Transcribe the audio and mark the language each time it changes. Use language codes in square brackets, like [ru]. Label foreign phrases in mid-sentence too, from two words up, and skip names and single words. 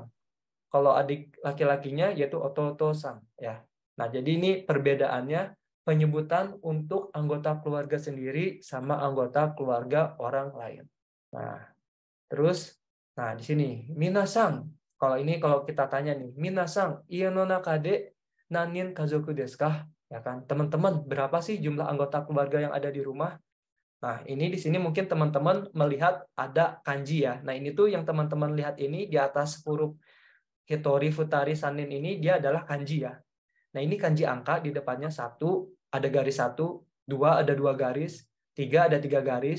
[id] Kalau adik laki-lakinya yaitu Ototo-sang ya. Nah, jadi ini perbedaannya penyebutan untuk anggota keluarga sendiri sama anggota keluarga orang lain. Nah, terus di sini minasang. Kalau ini kalau kita tanya nih, minasang, [ja] 家の中で何人家族ですか? [id] Ya kan, teman-teman, berapa sih jumlah anggota keluarga yang ada di rumah? Nah, ini di sini mungkin teman-teman melihat ada kanji ya. Nah, ini tuh yang teman-teman lihat ini di atas huruf [ja] 一人、二人, [id] Sanin ini dia adalah kanji ya. Nah, ini kanji angka di depannya satu, ada garis satu, dua ada dua garis, tiga ada tiga garis.